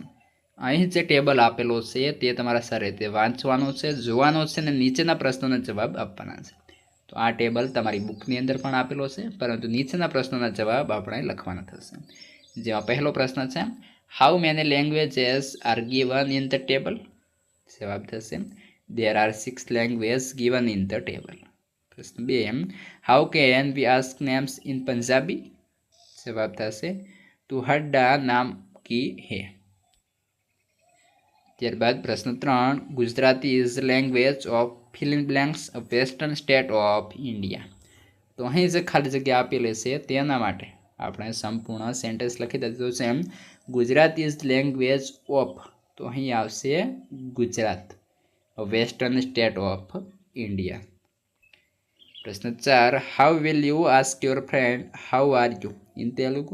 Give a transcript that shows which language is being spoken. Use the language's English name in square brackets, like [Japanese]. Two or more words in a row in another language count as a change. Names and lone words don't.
[Gujarati] અહીં જે ટેબલ આપેલો છે તે તમારા સારી રીતે વાંચવાનું છે, જોવાનું છે અને નીચેના પ્રશ્નોના જવાબ આપવાના છે. તો આ ટેબલ તમારી બુકની અંદર પણ આપેલો છે, પરંતુ નીચેના પ્રશ્નોના જવાબ આપણે લખવાના થશે. જેમાં પહેલો પ્રશ્ન છે [English] How many languages are given in the table? [Gujarati] જવાબ થશે [English] there are 6 languages given in the table. પ્રશ્ન 2 how can we ask names in Punjabi? [Gujarati] જવાબ થશે [Punjabi] ਤੁਹਾਡਾ ਨਾਮ ਕੀ ਹੈ. [Gujarati] ત્યારબાદ પ્રશ્ન 3 [English] Gujarati is language of fill in blanks a western state of India. [Gujarati] તો અહીં જે ખાલી જગ્યા આપેલી છે તેના માટે આપણે સંપૂર્ણ સેન્ટેન્સ લખી દીધું છે [English] Gujarati is language of, [Gujarati] તો અહીં આવશે ગુજરાત, [English] western state of India. પ્રશ્ન 4 how will you ask your friend how are you in Telugu?